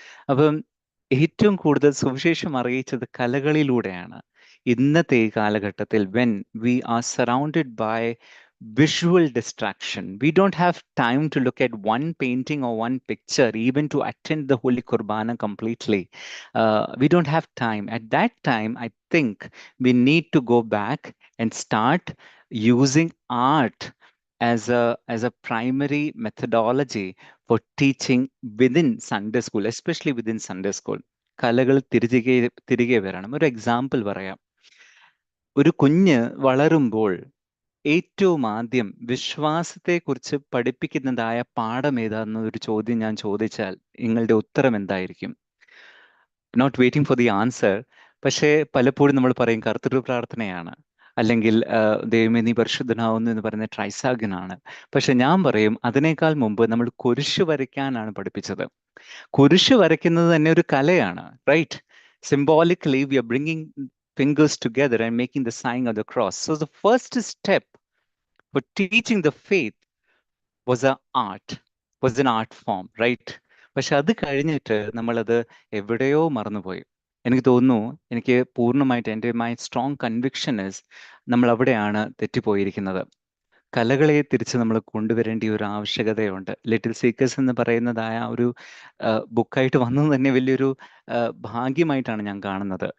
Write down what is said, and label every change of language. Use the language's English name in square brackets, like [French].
[Malayalam] അപ്പം ഏറ്റവും കൂടുതൽ സുവിശേഷം അറിയിച്ചത് കലകളിലൂടെയാണ്. ഇന്നത്തെ കാലഘട്ടത്തിൽ [English] when we are surrounded by visual distraction, we don't have time to look at one painting or one picture, even to attend the Holy Qurbana completely. We don't have time. At that time, I think we need to go back and start using art as a primary methodology for teaching within Sunday school, especially within Sunday school. [Malayalam] കലകൾ തിരികെ വരണം. ഒരു example പറയാം. ഒരു കുഞ്ഞ് വളരുമ്പോൾ ഏറ്റവും ആദ്യം വിശ്വാസത്തെക്കുറിച്ച് പഠിപ്പിക്കുന്നതായ പാഠം ഏതാണെന്നൊരു ചോദ്യം ഞാൻ ചോദിച്ചാൽ നിങ്ങളുടെ ഉത്തരം എന്തായിരിക്കും? [English] Not waiting for the answer. [Malayalam] പക്ഷേ പലപ്പോഴും നമ്മൾ പറയും കർത്തൃ പ്രാർത്ഥനയാണ്, അല്ലെങ്കിൽ ദൈവമേ നീ പരിശുദ്ധനാവുന്നു എന്ന് പറയുന്ന ട്രൈസാഗനാണ്. പക്ഷെ ഞാൻ പറയും അതിനേക്കാൾ മുമ്പ് നമ്മൾ കുരിശ് വരയ്ക്കാനാണ് പഠിപ്പിച്ചത്. കുരിശ് വരയ്ക്കുന്നത് തന്നെ ഒരു കലയാണ്, right? [English] Symbolically, we are bringing fingers together and making the sign of the cross. So the first step for teaching the faith was an art form, right? [Malayalam] പക്ഷെ അത് കഴിഞ്ഞിട്ട് നമ്മളത് എവിടെയോ മറന്നുപോയി. എനിക്ക് തോന്നുന്നു, എനിക്ക് പൂർണ്ണമായിട്ട് എൻ്റെ [English] my strong conviction is [Malayalam] നമ്മൾ അവിടെയാണ് തെറ്റിപ്പോയിരിക്കുന്നത്. കലകളെ തിരിച്ച് നമ്മൾ കൊണ്ടുവരേണ്ട ഒരു ആവശ്യകതയുണ്ട്. ലിറ്റിൽ സീക്കേഴ്സ് എന്ന് പറയുന്നതായ ഒരു ബുക്കായിട്ട് വന്നത് തന്നെ വലിയൊരു ഭാഗ്യമായിട്ടാണ് ഞാൻ കാണുന്നത്.